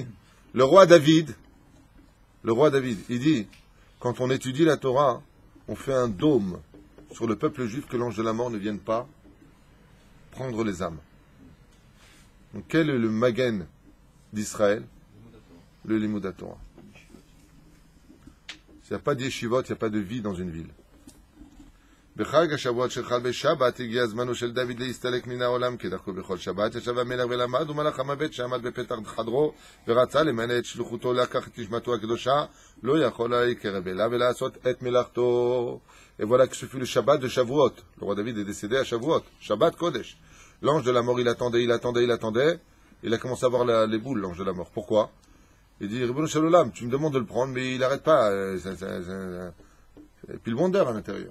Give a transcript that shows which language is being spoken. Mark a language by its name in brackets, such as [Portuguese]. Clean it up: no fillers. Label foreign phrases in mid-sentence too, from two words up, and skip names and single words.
[French] Le roi David, il dit, quand on étudie la Torah, on fait un dôme sur le peuple juif que l'ange de la mort ne vienne pas prendre les âmes. Donc quel est le Magen d'Israël? Le [Hebrew] לימוד תורה. [French] S'il n'y a pas d'yeshivot, il n'y a pas de vie dans une ville. [Hebrew] בחג השבועות שחל בשבת הגיע זמנו של דוד להסתלק מן העולם כדרכו בכל שבת. ישב המלך ולמד ומלאך המוות שעמד בפתח חדרו ורצה למלא את שלוחותו לקח את נשמתו הקדושה לא יכול היה לקרב אליו ולעשות את מלאכתו. [French] Et voilà que ce fut le Shabbat de Shavuot. Le roi David est décédé à Shavuot. [Hebrew] שבת קודש. [French] L'ange de la mort, il attendait. Il a commencé à voir les boules, l'ange de la mort. Pourquoi? Il dit, [Hebrew] ריבונו של עולם, [French] tu me demandes de le prendre, mais il n'arrête pas. Et puis le wonder à l'intérieur.